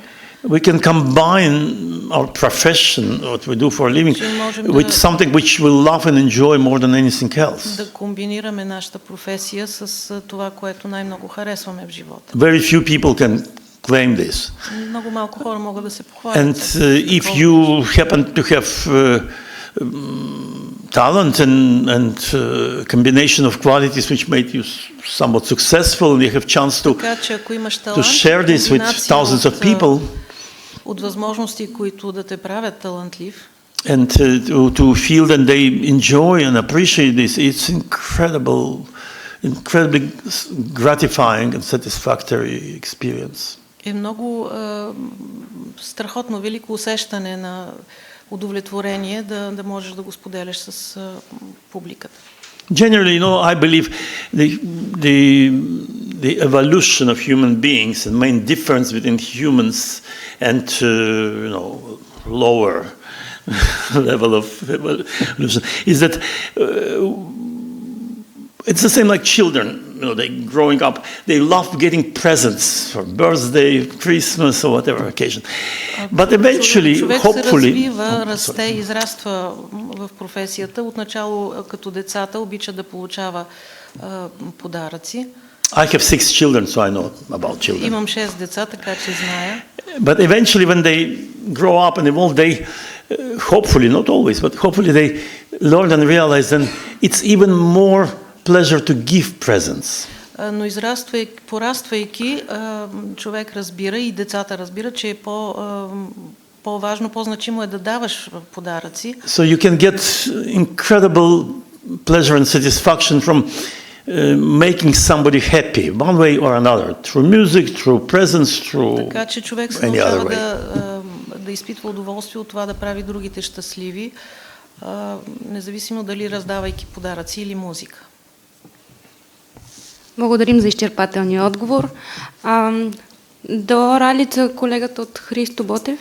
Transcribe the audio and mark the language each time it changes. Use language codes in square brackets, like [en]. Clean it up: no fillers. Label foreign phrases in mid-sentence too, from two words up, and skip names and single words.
[en] We can combine our profession, what we do for a living, with something which we love and enjoy more than anything else. [bg] Да комбинираме нашата професия с това, което най-много харесваме в живота. [en] Very few people can claim this. [bg] Много малко хора могат да се похвалят. [en] And if you happen to have talent and combination of qualities which made you somewhat successful, and you have chance to share this with thousands of people. [bg] От възможности, които да те правят талантлив. [en] And to feel that they enjoy and appreciate this, it's incredibly gratifying and satisfactory experience. [bg] Е много страхотно велико усещане на удовлетворение да можеш да го споделяш с публиката. [en] Generally, I believe the evolution of human beings and main difference between humans and lower level of evolution is that it's the same like children. They growing up, they love getting presents for birthday, Christmas, or whatever occasion. But eventually, hopefully, [bg] расте, израства в професията. Отначало като децата обича да получава подаръци. [en] I have 6 children, so I know about children. [bg] Имам 6 деца, така че зная. [en] But eventually, when they grow up and evolve, they hopefully, not always, but hopefully they learn and realize that it's even more pleasure to give presents. [bg] Но пораствайки, човек разбира и децата разбират, че е по-важно, по-значимо е да даваш подаръци. [en] So you can get incredible pleasure and satisfaction from making somebody happy, one way or another, through music, through presents, through [bg] така че човек се [en] any other way. [bg] Да изпитва удоволствие от това да прави другите щастливи, независимо дали раздавайки подаръци или музика. Благодарим за изчерпателния отговор. До ралица колегата от Христо Ботев.